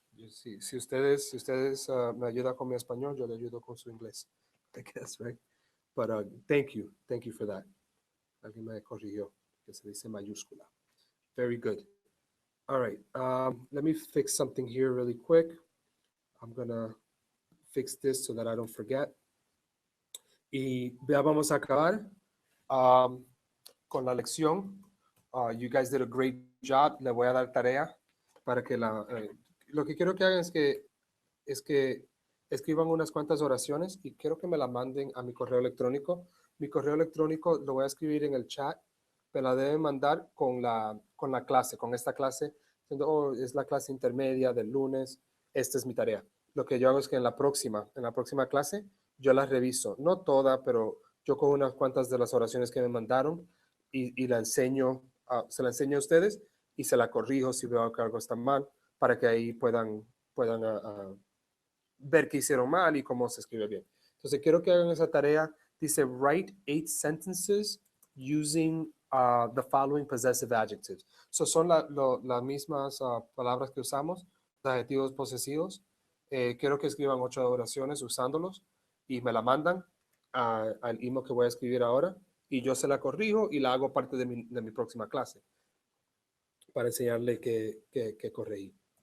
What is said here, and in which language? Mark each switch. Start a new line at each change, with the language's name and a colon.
Spanish: Si ustedes me ayudan con mi español, yo le ayudo con su inglés.
English: I guess, right? But thank you. Thank you for that.
Spanish: Alguien me corrigió que se dice mayúscula.
English: Very good. All right. Let me fix something here really quick. I'm going to fix this so that I don't forget.
Spanish: Y ya vamos a acabar con la lección.
English: You guys did a great job.
Spanish: Le voy a dar tarea para que lo que quiero que hagan es que escriban unas cuantas oraciones y quiero que me la manden a mi correo electrónico. Mi correo electrónico lo voy a escribir en el chat. Me la deben mandar con la clase, con esta clase. Es la clase intermedia del lunes. Esta es mi tarea. Lo que yo hago es que en la próxima clase, yo las reviso. No toda, pero yo cojo unas cuantas de las oraciones que me mandaron y la enseño, se la enseño a ustedes y se la corrijo si veo que algo está mal, para que ahí puedan ver qué hicieron mal y cómo se escribe bien. Entonces, quiero que hagan esa tarea.
English: Dice, write 8 sentences using the following possessive adjectives.
Spanish: So, son las mismas palabras que usamos, los adjetivos posesivos. Quiero que escriban 8 oraciones usándolos y me la mandan al email que voy a escribir ahora y yo se la corrijo y la hago parte de mi próxima clase para enseñarle que corregí.